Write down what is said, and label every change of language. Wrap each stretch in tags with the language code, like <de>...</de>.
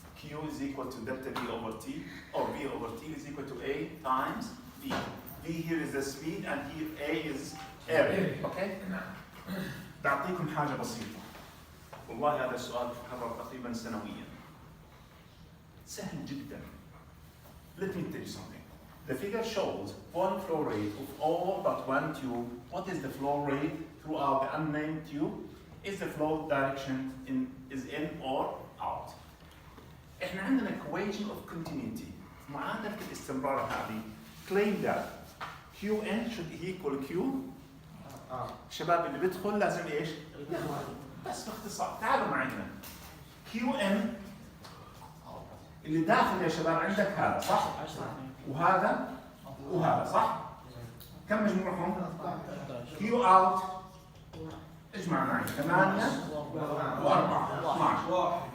<en>Q is equal to delta V over T, or V over T is equal to A times V. V here is the speed and here A is area. Okay?</en> <ar>بعطيكم حاجة بسيطة. والله هذا السؤال يتكرر تقريبا سنويا. سهل جدا.</ar> <en>Let me tell you something. The figure shows one flow rate of all but one tube. What is the flow rate throughout the unnamed tube is the flow direction is in or out.</en> <ar>احنا عندنا</ar> <en>equation of continuity.</en> <ar>معادلة الاستمرار هذه</ar> <en>claim that Qn should equal Q.</en> <ar>الشباب اللي بيدخل لازم ايش؟ بس باختصار تعالوا معي هنا. Qn اللي داخل يا شباب عندك هذا صح؟ وهذا وهذا صح؟ كم مجموعهم؟ Q out اجمع معي 8 و4 12.</ar>